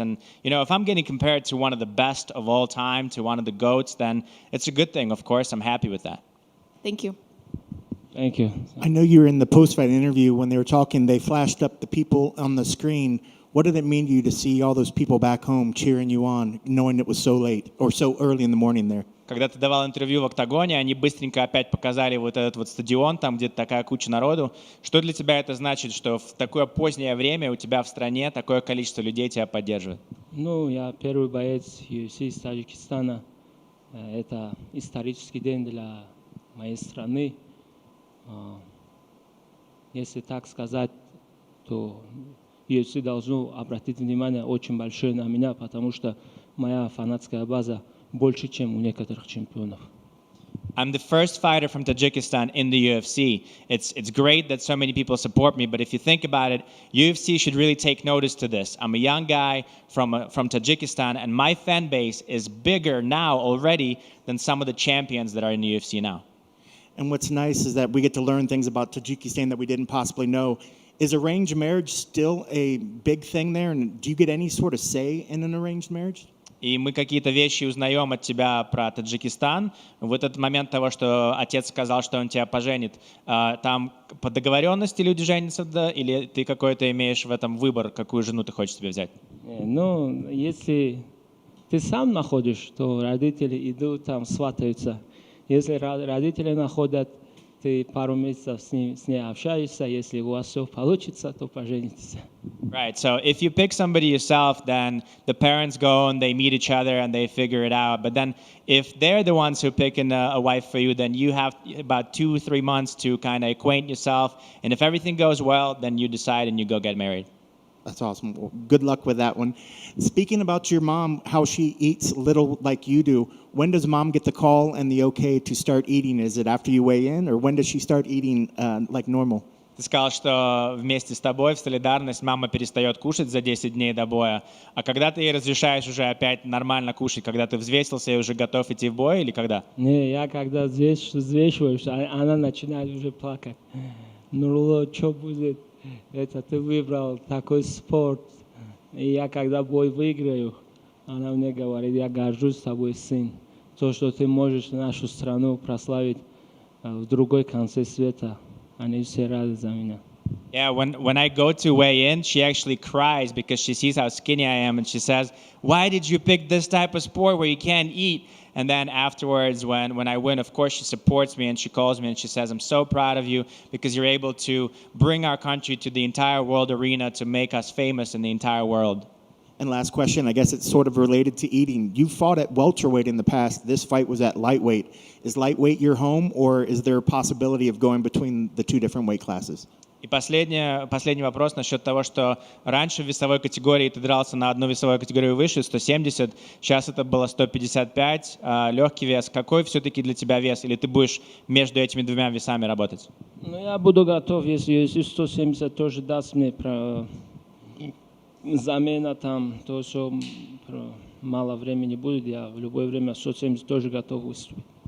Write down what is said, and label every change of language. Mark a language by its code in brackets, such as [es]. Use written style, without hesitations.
[en] And, if I'm getting compared to one of the best of all time, to one of the GOATs, then it's a good thing, of course. I'm happy with that. Thank you. Thank you. I know you were in the post-fight interview when they were talking, they flashed up the people on the screen. What did it mean to you to see all those people back home cheering you on, knowing it was so late or so early in the morning there? [ru] Когда ты давал интервью в «Октагоне», они быстренько опять показали вот этот вот стадион, там где-то такая куча народу. Что для тебя это значит, что в такое позднее время у тебя в стране такое количество людей тебя поддерживает? Ну, я первый боец UFC из Таджикистана. Это исторический день для моей страны. Если так сказать, то UFC должно обратить внимание очень большое на меня, потому что моя фанатская база больше, чем у некоторых чемпионов. [en] I'm the first fighter from Tajikistan in the UFC. It's great that so many people support me, but if you think about it, UFC should really take notice to this. I'm a young guy from Tajikistan, and my fan base is bigger now already than some of the champions that are in the UFC now. And what's nice is that we get to learn things about Tajikistan that we didn't possibly know. Is arranged marriage still a big thing there? And do you get any sort of say in an arranged marriage? [ru] И мы какие-то вещи узнаем от тебя про Таджикистан. В этот момент того, что отец сказал, что он тебя поженит, там по договоренности люди женятся, да? Или ты какой-то имеешь в этом выбор, какую жену ты хочешь себе взять? Ну, если ты сам находишь, то родители идут там, сватаются. Если родители находят, ты пару месяцев с ней общаешься, если у вас все получится, то поженитесь. [en] Right. So if you pick somebody yourself, then the parents go and they meet each other and they figure it out. But then if they're the ones who pick a wife for you, then you have about 2-3 months to kind of acquaint yourself. And if everything goes well, then you decide and you go get married. That's awesome. Well, good luck with that one. Speaking about your mom, how she eats little like you do, when does mom get the call and the okay to start eating? Is it after you weigh in, or when does she start eating like normal? [ru] Ты сказал, что вместе с тобой в солидарность мама перестает кушать за 10 дней до боя. А когда ты ей разрешаешь уже опять нормально кушать, когда ты взвесился и уже готов идти в бой, или когда? Не, я когда взвешиваюсь, она начинает уже плакать. Нурулло, что будет? Это ты выбрал такой спорт. И я когда бой выиграю, она мне говорит, я горжусь тобой, сын. То, что ты можешь нашу страну прославить в другой конце света. Они все рады за меня. [en] Yeah, when I go to weigh in, she actually cries because she sees how skinny I am, and she says, "Why did you pick this type of sport where you can't eat?" And then afterwards, when I win, of course, she supports me and she calls me and she says, "I'm so proud of you because you're able to bring our country to the entire world arena to make us famous in the entire world." And last question, I guess it's sort of related to eating. You fought at welterweight in the past. This fight was at lightweight. Is lightweight your home, or is there a possibility of going between the two different weight classes? [ru] И последний вопрос насчет того, что раньше в весовой категории ты дрался на одну весовую категорию выше, 170, сейчас это было 155, легкий вес. Какой все-таки для тебя вес? Или ты будешь между этими двумя весами работать? Ну, я буду готов, если 170 тоже даст мне замена там, то, что мало времени будет, я в любое время 170 тоже готов выступить.